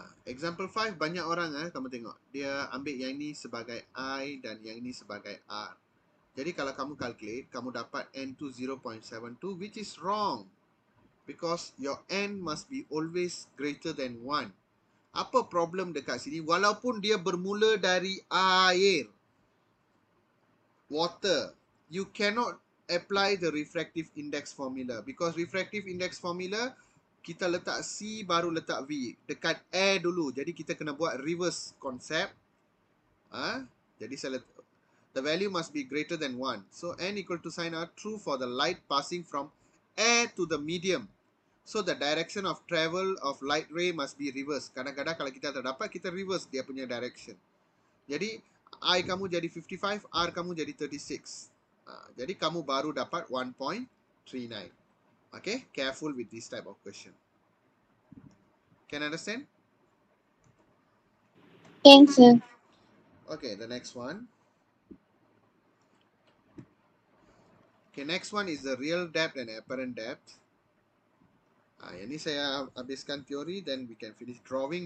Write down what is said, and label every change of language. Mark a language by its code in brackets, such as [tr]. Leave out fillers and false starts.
[ms] Example 5 banyak orang kamu tengok. Dia ambil yang ini sebagai I dan yang ini sebagai R. Jadi kalau kamu calculate, kamu dapat N to 0.72 [en] which is wrong. Because your N must be always greater than 1. [ms] Apa problem dekat sini? Walaupun dia bermula dari air, water, [en] you cannot apply the refractive index formula. [ms] Because refractive index formula, kita letak C baru letak V. Dekat air dulu. Jadi kita kena buat reverse concept. Jadi saya letak, [en] the value must be greater than 1. So N equal to sin R, true for the light passing from air to the medium. So the direction of travel of light ray must be reverse. [ms] Kadang-kadang kalau kita tak dapat, kita reverse dia punya direction. Jadi I kamu jadi 55, R kamu jadi 36. Jadi kamu baru dapat 1.39. [en] Okay, careful with this type of question. Can understand? Thanks, sir. Okay, the next one. Okay, next one is the real depth and apparent depth. [ms] Yang ni saya habiskan teori, [en] then we can finish drawing.